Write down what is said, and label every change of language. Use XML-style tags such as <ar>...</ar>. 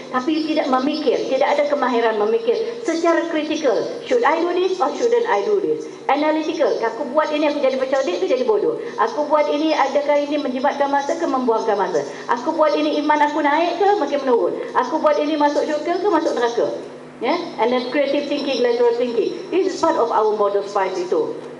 <ms>Tapi you tidak memikir, tidak ada kemahiran memikir secara kritikal.</ms> <en>Should I do this or shouldn't I do this?</en> <ms>Analytical, aku buat ini aku jadi bercerdik ke jadi bodoh? Aku buat ini, adakah ini menjimatkan masa ke membuangkan masa? Aku buat ini iman aku naik ke makin menurun? Aku buat ini masuk syurga ke masuk neraka?</ms> <en>And then creative thinking, lateral thinking. This is part of our model spice itu.</en>